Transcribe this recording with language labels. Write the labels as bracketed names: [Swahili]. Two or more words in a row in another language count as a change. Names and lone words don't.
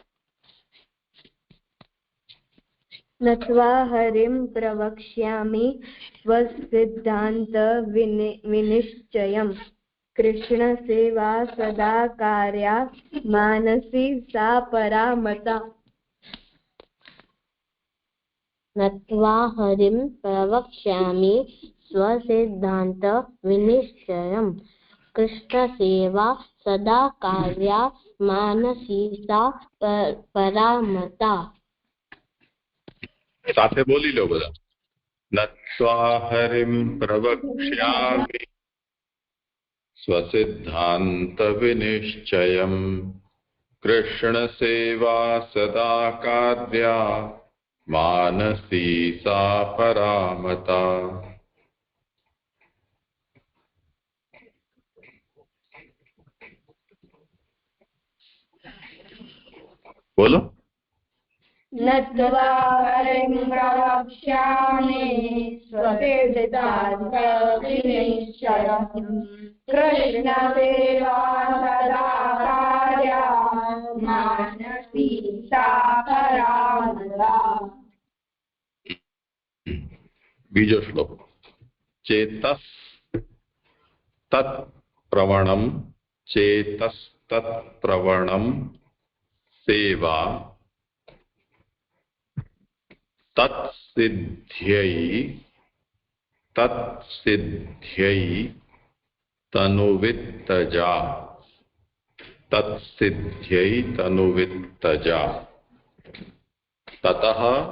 [Sanskrit] नत्वा हरिं प्रवक्ष्यामि स्वसिद्धांत विनिश्चयम् कृष्ण सेवा सदा कार्या मानसी सा परामता नत्वा हरिं प्रवक्ष्यामि स्वसिद्धान्त विनिश्चयम् कृष्णसेवा सदा कार्या मानसी सा परामता। [Gujarati] સાથે બોલી લો બધા. [Sanskrit] नत्वा हरिम प्रवक्ष्यामि स्वसिद्धांत विनिश्चयम कृष्ण सेवा सदा कार्या मानसी सा परामता. [Gujarati] બોલો. [Sanskrit] नत्वा हरिं प्रवक्ष्यामि स्वसिद्धान्त विनिश्चयम् कृष्णसेवा सदा कार्या मानसी सा परामता। [Gujarati] બીજો શ્લોક. [Sanskrit] चेतस तत् प्रवणम चेतस तत् प्रवणम सेवा तत्सिद्ध्यै तनुवित्तजा तत्सिद्ध्यै तनुवित्तजा ततः